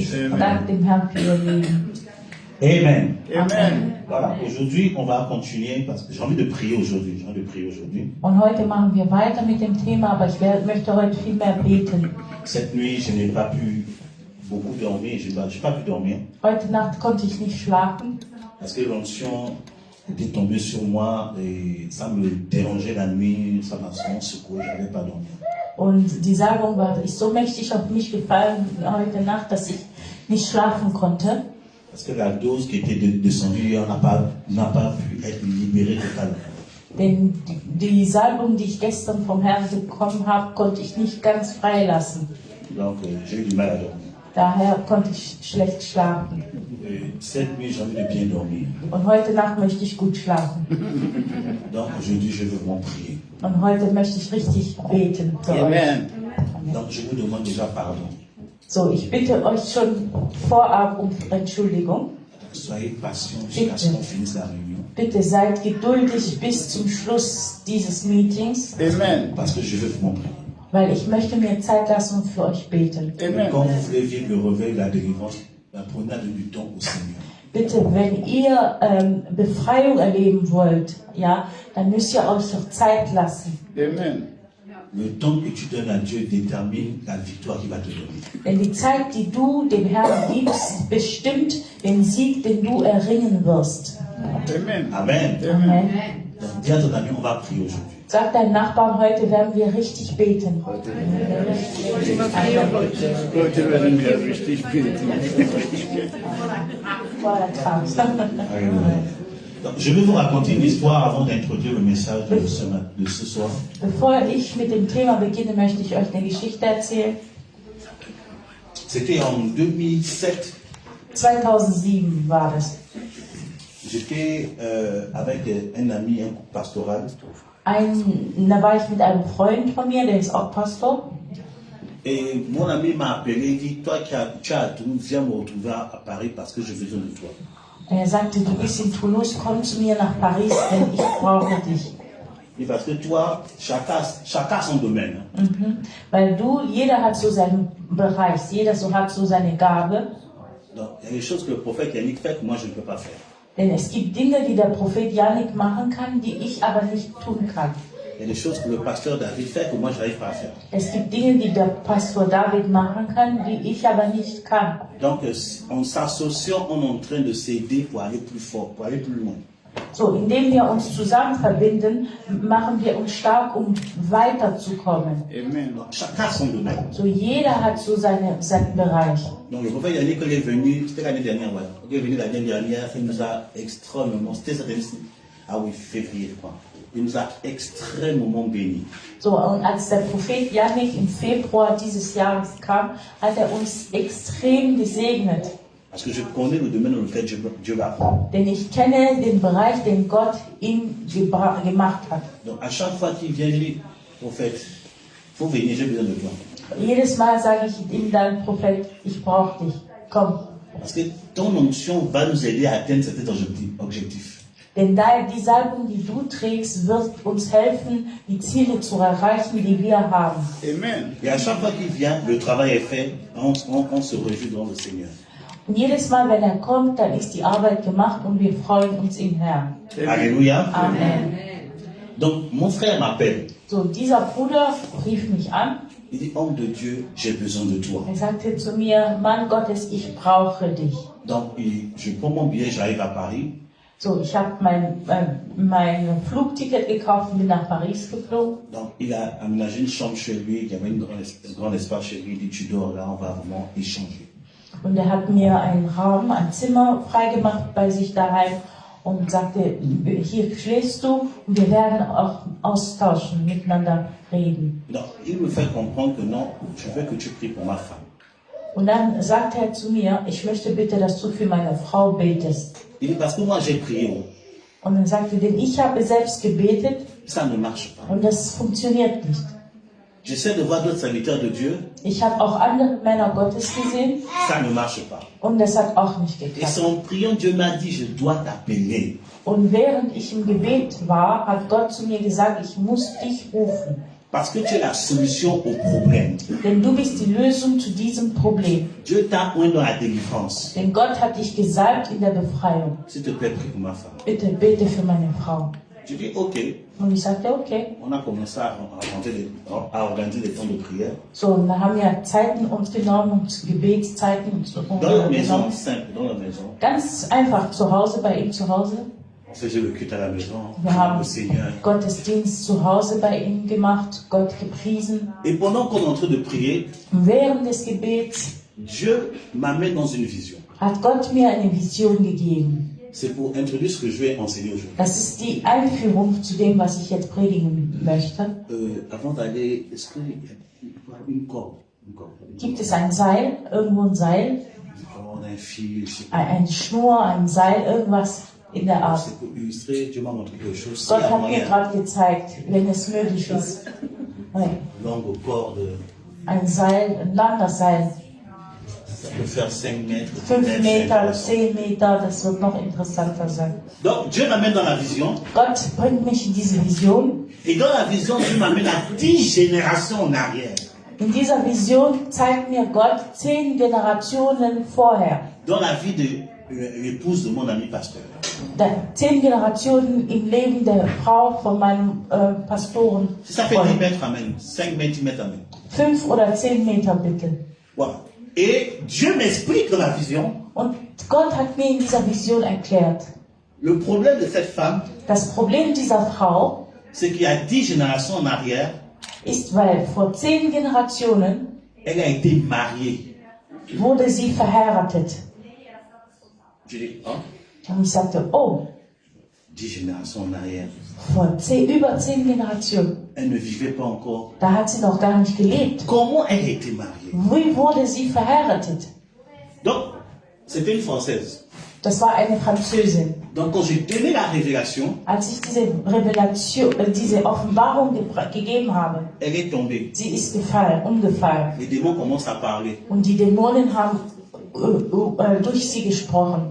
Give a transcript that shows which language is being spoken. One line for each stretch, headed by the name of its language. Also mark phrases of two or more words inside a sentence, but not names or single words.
German: Ich
French: Dieu.
German: danke dem Herrn für ihr Leben. Amen. Amen.
French: Voilà, aujourd'hui, on va continuer parce que j'ai envie de prier aujourd'hui. J'ai envie de prier aujourd'hui.
German: Und heute machen wir weiter mit dem Thema, aber ich möchte heute viel mehr beten.
French: Cette nuit, je n'ai pas pu beaucoup dormir. Je n'ai pas pu dormir
German: Heute Nacht konnte ich nicht schlafen,
French: parce que l'onction était tombée sur moi et ça me dérangeait la nuit. Ça m'a vraiment secoué. Je n'avais pas dormi.
German: und die Salbung ist so mächtig auf mich gefallen heute Nacht, dass ich nicht schlafen konnte.
French: Parce que la dose qui était descendue, on n'a pas pu être libéré totalement.
German: Denn die Salbung, die ich gestern vom Herrn bekommen habe, konnte ich nicht ganz freilassen.
French: Donc, j'ai eu du mal à dormir.
German: Daher konnte ich schlecht schlafen.
French: Et cette nuit, j'ai envie de bien dormir.
German: Und heute Nacht möchte ich gut schlafen.
French: Donc, aujourd'hui, je veux vraiment prier.
German: Und heute möchte ich richtig beten für euch. Amen.
French: Donc, je vous demande déjà pardon.
German: So, ich bitte euch schon vorab um Entschuldigung.
French: Soyez patient jusqu'à ce qu'on finisse la réunion.
German: Bitte seid geduldig bis zum Schluss dieses Meetings, Amen.
French: Parce que je veux vraiment prier.
German: weil ich möchte mir Zeit lassen und für euch beten. Amen.
French: Quand vous voulez vivre le réveil, la délivrance, prenez du temps au Seigneur.
German: Bitte, wenn ihr Befreiung erleben wollt, ja, dann müsst ihr euch doch Zeit lassen. Amen.
French: Le temps que tu donnes à Dieu détermine la victoire qu'il va te donner.
German: Denn die Zeit, die du dem Herrn gibst, bestimmt den Sieg, den du erringen wirst. Amen. Amen. Amen.
French: Donc, dis à ton ami, on va prier aujourd'hui.
German: Sag deinen Nachbarn, heute werden wir richtig beten. Heute werden wir richtig beten.
French: Donc, je vais vous raconter une histoire avant d'introduire le message de ce soir.
German: Bevor ich mit dem Thema beginne, möchte ich euch eine Geschichte erzählen.
French: C'était en 2007.
German: 2007 war das.
French: J'étais avec un ami, un couple pastoral.
German: Da war ich mit einem Freund von mir, der ist auch Pastor.
French: Et mon ami m'a appelé et dit, toi qui as à Toulouse, viens me retrouver à Paris parce que j'ai besoin de toi.
German: Er sagte, du bist in Toulouse, komm zu mir nach Paris, denn ich brauche dich.
French: Et parce que toi, chacun son domaine.
German: Weil jeder hat so seinen Bereich, jeder hat so seine Gabe.
French: Donc, il y a des choses que le prophète Yannick fait que moi je ne peux pas faire.
German: Denn es gibt Dinge, die der Prophet Yannick machen kann, die ich aber nicht tun kann.
French: Il y a des choses que le pasteur David fait que moi je n'arrive pas à faire.
German: Es gibt Dinge, die der Pastor David machen kann, die ich aber nicht kann.
French: Donc, en s'associant, on est en train de s'aider pour aller plus fort, pour aller plus loin.
German: So, indem wir uns zusammen verbinden, machen wir uns stark, um weiterzukommen. Amen.
French: Donc, chacun son domaine.
German: So, jeder hat so seinen Bereich.
French: Donc, le prophète Yannick, quand il est venu, c'était l'année dernière, ouais. Quand il est venu l'année dernière, il nous a extrêmement, c'était cette année-ci, ah oui, février, je crois. Il nous a extrêmement bénis.
German: So, und als der Prophet Yannick im Februar dieses Jahres kam, hat er uns extrem gesegnet.
French: Parce que je connais le domaine dans lequel Dieu va prendre.
German: Denn ich kenne den Bereich, den Gott ihm gemacht hat.
French: Donc, à chaque fois qu'il vient, je dis, prophète, faut venir, j'ai besoin de toi.
German: Jedes Mal sage ich ihm dann, Prophet, ich brauche dich. Komm.
French: Parce que ton onction va nous aider à atteindre certains objectifs.
German: Denn die Salbung, die du trägst, wird uns helfen, die Ziele zu erreichen, die wir haben. Amen.
French: Et à chaque fois qu'il vient, le travail est fait, on se réjouit devant le Seigneur.
German: Und jedes Mal, wenn er kommt, dann ist die Arbeit gemacht und wir freuen uns im Herrn. Alléluia. Amen.
French: Donc, mon frère m'appelle.
German: So, dieser Bruder rief mich an.
French: Il dit, homme de Dieu, j'ai besoin de toi.
German: Er sagte zu mir, Mann Gottes, ich brauche dich.
French: Donc, je prends mon billet, j'arrive à Paris.
German: So, ich habe mein Flugticket gekauft und bin nach Paris geflogen.
French: Donc, il a aménagé une chambre chez lui, il y avait un grand espace chez lui, il dit, tu dors là, on va vraiment échanger.
German: Und er hat mir einen Raum, ein Zimmer freigemacht bei sich daheim und sagte, hier schläfst du und wir werden auch austauschen, miteinander reden.
French: Donc, il me fait comprendre que non, je veux que tu pries pour ma femme.
German: Und dann sagte er zu mir, ich möchte bitte, dass du für meine Frau betest.
French: Il dit, parce que moi j'ai prié,
German: Und er sagte, denn ich habe selbst gebetet
French: ça ne marche pas.
German: und das funktioniert nicht.
French: J'essaie de voir d'autres serviteurs de Dieu,
German: Ich habe auch andere Männer Gottes gesehen
French: ça ne marche pas.
German: und das hat auch nicht
French: Et
German: geklappt.
French: c'est en priant, Dieu m'a dit, je dois t'appeler.
German: Und während ich im Gebet war, hat Gott zu mir gesagt, ich muss dich rufen.
French: Parce que tu es la solution au problème.
German: Denn du bist die Lösung zu diesem Problem.
French: Dieu t'a oint dans la délivrance.
German: Denn Gott hat dich gesalbt in der Befreiung.
French: S'il te plaît, prie pour ma femme.
German: Bitte bete für meine Frau.
French: Je dis, ok.
German: Und ich sagte, okay.
French: On a commencé à organiser des temps de prière.
German: So, und dann haben wir Zeiten uns genommen, und Gebetszeiten
French: Dans la maison,
German: genommen.
French: simple, dans la maison.
German: Ganz einfach zu Hause, bei ihm zu Hause.
French: On faisait le culte à la maison,
German: Wir haben
French: le Seigneur.
German: Gottesdienst zu Hause bei ihm gemacht, Gott gepriesen.
French: Et pendant qu'on est en train de prier,
German: Und während des Gebets
French: Dieu m'amène dans une vision.
German: hat Gott mir eine Vision gegeben.
French: C'est pour introduire ce que je vais enseigner aujourd'hui.
German: Das ist die Einführung zu dem, was ich jetzt predigen möchte.
French: Avant d'aller, est-ce qu'il y a une corde?
German: Gibt es ein Seil, irgendwo ein Seil,
French: Une corde, un fil, je sais pas.
German: eine Schnur, ein Seil, irgendwas in der Art.
French: C'est pour illustrer, Dieu m'a montré quelque chose.
German: Gott
French: Il y a
German: hat mir
French: moyen.
German: gerade gezeigt, wenn es möglich ist.
French: Longue corde,
German: Ein Seil, ein langer Seil.
French: ça peut faire 5 mètres.
German: 5 10 Meter,
French: mètres.
German: 10 Meter, das wird noch interessanter sein.
French: Donc Dieu m'amène dans la vision.
German: Gott bringt mich in diese Vision.
French: Et dans la vision, Dieu m'amène à 10 générations en arrière.
German: In dieser Vision zeigt mir Gott 10 Generationen vorher.
French: Dans la vie de l'épouse de mon ami pasteur.
German: 10 Generationen im Leben der Frau von meinem Pastoren.
French: Si ça fait 10 mètres, amen. 5 mètres, 10 mètres, amen.
German: 5 oder 10 Meter bitte.
French: Voilà. Et Dieu m'explique dans la vision
German: Und Gott hat mir in dieser Vision erklärt,
French: Le problème de cette femme,
German: Das Problem dieser Frau
French: c'est qu'il y a 10 générations en arrière,
German: ist, weil vor 10 Generationen
French: elle a été mariée.
German: wurde sie verheiratet.
French: Je dis, oh,
German: Und ich sagte, oh,
French: 10 générations en arrière.
German: über 10 Generationen.
French: Elle ne vivait pas encore.
German: Da hat sie noch gar nicht gelebt.
French: Comment elle a été mariée?
German: Wie wurde sie verheiratet?
French: Donc, c'était une Française.
German: Das war eine Französin.
French: Donc, quand j'ai donné la révélation,
German: Als ich diese Offenbarung gegeben habe,
French: elle est tombée.
German: sie ist umgefallen.
French: Les démons commencent à parler.
German: Und die Dämonen haben durch sie gesprochen.